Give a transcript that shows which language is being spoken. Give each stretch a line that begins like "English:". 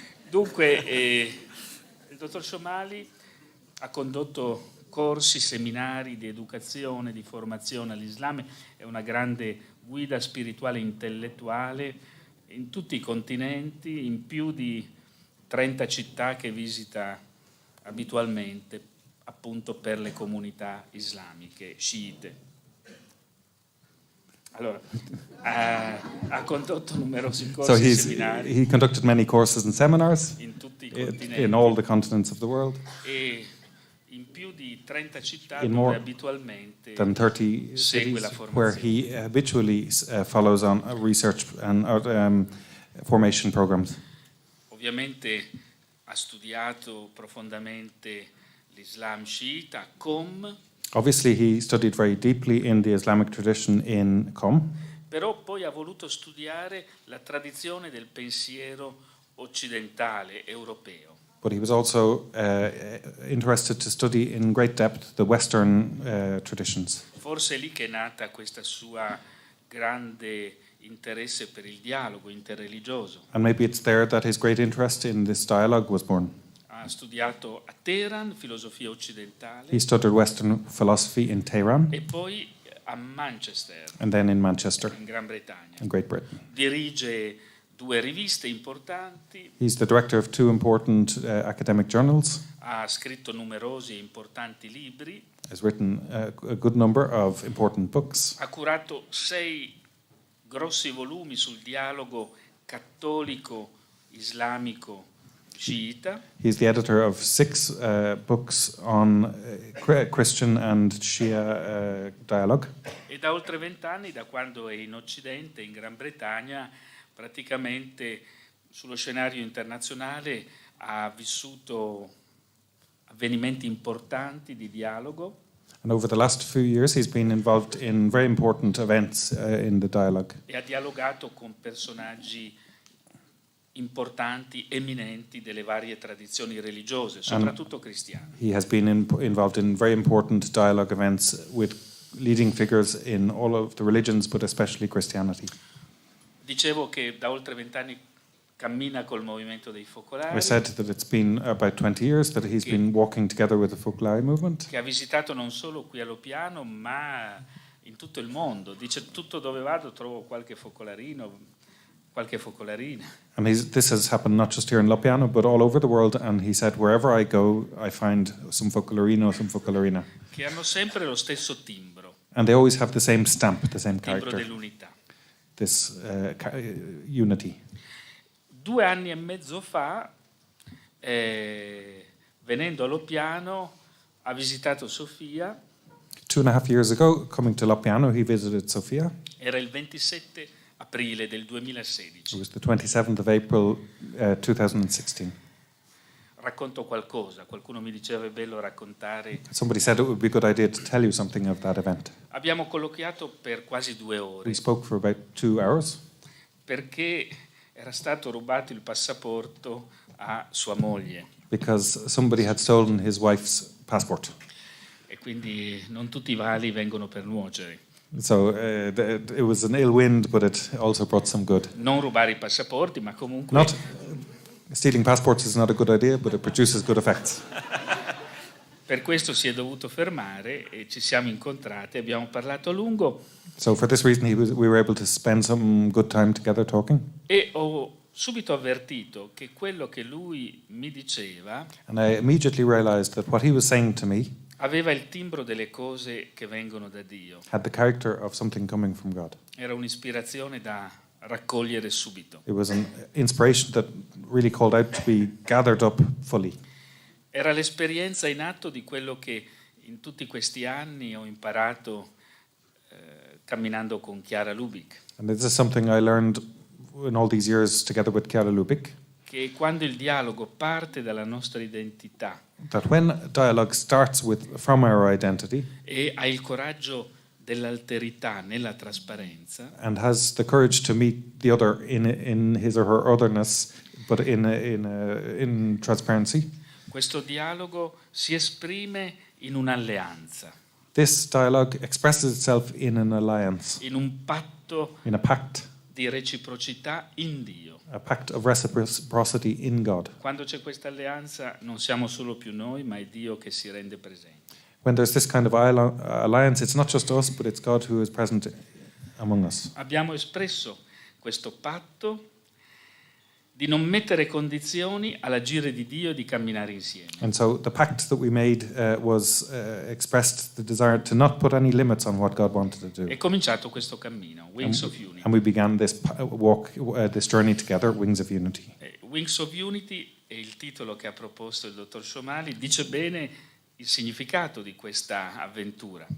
Italian: Dunque, il dottor Shomali ha condotto corsi, seminari di educazione, di formazione all'Islam, è una grande guida spirituale e intellettuale in tutti i continenti, in più di 30 città che visita abitualmente, appunto per le comunità islamiche sciite. Allora, ha condotto numerosi corsi e seminari
English: he conducted many courses and seminars
Italian: in tutti i continenti
English: in all the continents of the world,
Italian: e in più di 30 città
English: in
Italian: dove
English: more
Italian: abitualmente
English: than 30
Italian: segue
English: cities
Italian: la
English: where
Italian: formazione.
English: he habitually follows on research and formation programs.
Italian: Ovviamente ha studiato profondamente l'Islam sciita, Com,
English: Obviously, he studied very deeply in the Islamic tradition in Qom,
Italian: però poi ha voluto studiare la tradizione del pensiero occidentale, europeo.
English: but he was also interested to study in great depth the Western traditions.
Italian: Forse è lì che è nata questa sua grande interesse per il dialogo interreligioso.
English: And maybe it's there that his great interest in this dialogue was born.
Italian: Ha studiato a Teheran filosofia occidentale
English: He studied Western philosophy in Tehran
Italian: e poi a Manchester,
English: and then in Manchester,
Italian: in Gran Bretagna.
English: in Great Britain.
Italian: Dirige 2 riviste importanti,
English: He's the director of 2 important academic journals,
Italian: ha scritto numerosi e importanti libri,
English: has written a good number of important books,
Italian: ha curato 6 grossi volumi sul dialogo cattolico-islamico sciita.
English: He's the editor of 6 books on Christian and Shia dialogue.
Italian: E da oltre 20 anni, da quando è in Occidente, in Gran Bretagna, praticamente sullo scenario internazionale ha vissuto avvenimenti importanti di dialogo.
English: And over the last few years, he's been involved in very important events in the dialogue.
Italian: E ha dialogato con personaggi importanti, eminenti delle varie tradizioni religiose, soprattutto cristiane.
English: He has been involved in very important dialogue events with leading figures in all of the religions, but especially Christianity.
Italian: Dicevo che da oltre 20 anni cammina col movimento dei focolari,
English: I said that it's been about 20 years that he's been walking together with the Focolari movement.
Italian: che ha visitato non solo qui a Loppiano, ma in tutto il mondo. Dice: tutto dove vado trovo qualche focolarino, qualche focolarina.
English: And this has happened not just here in Loppiano, but all over the world. And he said, wherever I go, I find some Focolarino, some Focolarina.
Italian: Che hanno sempre lo stesso timbro,
English: And they always have the same stamp, the same
Italian: il timbro
English: character,
Italian: dell'unità.
English: this unity.
Italian: 2 anni e mezzo fa, venendo a Loppiano, ha visitato Sofia.
English: 2.5 years ago, coming to Loppiano, he visited Sofia.
Italian: Era il 27 aprile del
English: It
Italian: 2016.
English: was the 27th of April, 2016.
Italian: Racconto qualcosa, qualcuno mi diceva è bello raccontare.
English: Somebody said it would be a good idea to tell you something of that event.
Italian: Abbiamo colloquiato per quasi 2 ore
English: We spoke for about 2 hours
Italian: perché era stato rubato il passaporto a sua moglie
English: because somebody had stolen his wife's passport.
Italian: e quindi non tutti i mali vengono per nuocere.
English: So it was an ill wind, but it also brought some good.
Italian: Non rubare i passaporti, ma comunque
English: Not stealing passports is not a good idea, but it produces good effects.
Italian: per questo si è dovuto fermare e ci siamo incontrati, abbiamo parlato a lungo
English: So for this reason, we were able to spend some good time together talking.
Italian: e ho subito avvertito che quello che lui mi diceva
English: And I immediately realized that what he was saying to me
Italian: aveva il timbro delle cose che vengono da Dio.
English: had the character of something coming from God.
Italian: Era un'ispirazione da raccogliere subito.
English: It was an inspiration that really called out to be gathered up fully.
Italian: Era l'esperienza in atto di quello che in tutti questi anni ho imparato camminando con Chiara Lubick,
English: And this is something I learned in all these years together with Chiara Lubick,
Italian: che quando il dialogo parte dalla nostra identità
English: that when dialogue starts from our identity
Italian: e hai il coraggio dell'alterità nella trasparenza,
English: and has the courage to meet the other in his or her otherness, but in transparency.
Italian: questo dialogo si esprime in un'alleanza,
English: This dialogue expresses itself in an alliance,
Italian: in un patto
English: in a pact,
Italian: di reciprocità in Dio.
English: a pact of reciprocity in God.
Italian: Quando c'è questa alleanza non siamo solo più noi, ma è Dio che si rende presente.
English: When there's this kind of alliance, it's not just us, but it's God who is present among us.
Italian: Abbiamo espresso questo patto di non mettere condizioni all'agire di Dio e di camminare insieme.
English: And so the pact that we made was expressed the desire to not put any limits on what God wanted to do.
Italian: È cominciato questo cammino, Wings of Unity.
English: And we began this walk, this journey together, Wings of Unity.
Italian: Wings of Unity è il titolo che ha proposto il dottor Shomali, dice bene il significato di questa avventura.